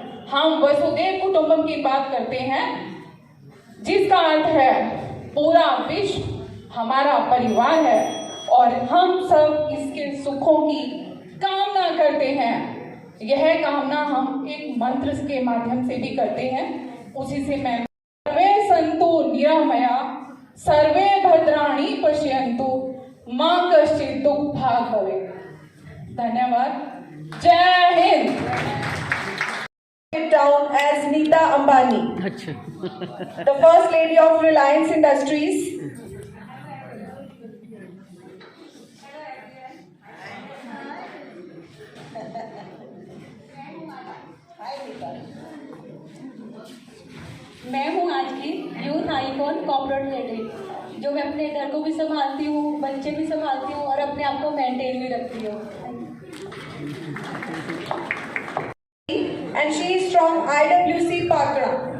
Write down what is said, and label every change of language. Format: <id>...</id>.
<hi>हम वसुदेव कुटुंबम की बात करते हैं, जिसका अर्थ है पूरा विश्व हमारा परिवार है और हम सब इसके सुखों की कामना करते हैं। यह कामना हम एक मंत्र के माध्यम से भी करते हैं। उसी से मैं</hi> <sa>सर्वे संतु निरामया सर्वे भद्राणि पश्यन्तु मां कश्चित् दुख भाग भवे।</sa> <hi>धन्यवाद। जय Hind.</hi> <en>Down as Neeta Ambani, the first lady of Reliance Industries.</en> <hi>मैं हूँ आज की यूथ आइकॉन कॉर्पोरेट लेडी, जो मैं अपने घर को भी संभालती हूँ, बच्चे भी संभालती हूँ और अपने आप को मेंटेन भी रखती हूँ।</hi> <en>And she is from IWC Pakra.</en>